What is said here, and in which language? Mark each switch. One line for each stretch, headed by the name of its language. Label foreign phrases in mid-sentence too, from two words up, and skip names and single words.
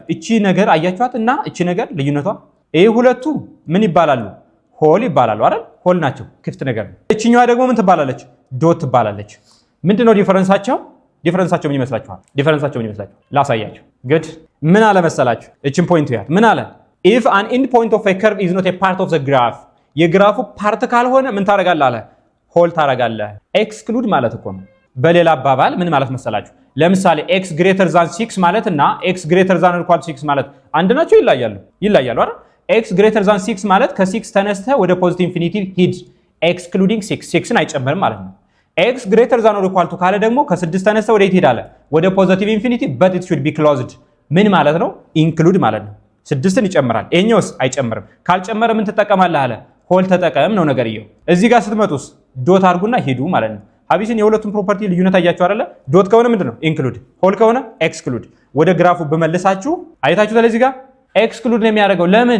Amharic: እቺ ነገር አያችኋት እና እቺ ነገር ልዩነቷ ይሄ ሁለቱ ምን ይባላሉ? ሆል ይባላሉ አይደል? ሆል ናቸው፣ ክፍት ነገር ነው። እቺኛዋ ደግሞ ምን ትባላለች? ዶት ትባላለች። ምንድነው ዲፈረንሳቸው? ምን ይመስላችኋል? ላሳያችሁ። ግድ ምን አለ መሰላችሁ? እቺን ፖይንት ያት ምን አለ?
English: if an end point of a curve is not a part of the graph
Amharic: የግራፉ ፓርት ካልሆነ ምን ታረጋለህ አለ? ሆል ታረጋለህ። ኤክስክሉድ ማለት እኮ ነው። በሌላ አባባል ምን ማለት መሰላችሁ? ለምሳሌ
English: x greater than 6
Amharic: ማለት እና
English: x greater than or equal to 6
Amharic: ማለት አንድ ናቸው? ይለያሉ አይደል?
English: x greater than 6
Amharic: ማለት ከ6 ተነስተህ ወደ
English: positive infinity
Amharic: ሂድ excluding 6ን አይጨምርም ማለት ነው።
English: x greater than or equal to
Amharic: ካለ ደግሞ ከ6 ተነስተህ ወደ የት ሄዳለህ? ወደ
English: positive infinity but it should be closed
Amharic: ምን ማለት ነው? ኢንክሉድ ማለት ነው። 6ን ይጨምራል። ይሄኛውስ አይጨምርም። ካልጨመረ ምን ትጠቀማለህ አለ? ሆል ተጠቀም ነው ነገርየው። እዚህ ጋር ስትመጡስ ዶት አድርጉና ሂዱ ማለት ነው። ሀቢስን የሁለቱም ፕሮፐርቲ ልዩነት አያችሁ አይደለ? ዶት ከሆነ ምንድነው? ኢንክሉድ፣ ሆል ከሆነ ኤክስክሉድ። ወደ ግራፉ በመልሳችሁ አይታችሁታል። እዚህ ጋር ኤክስክሉድ ነው የሚያደርገው። ለምን?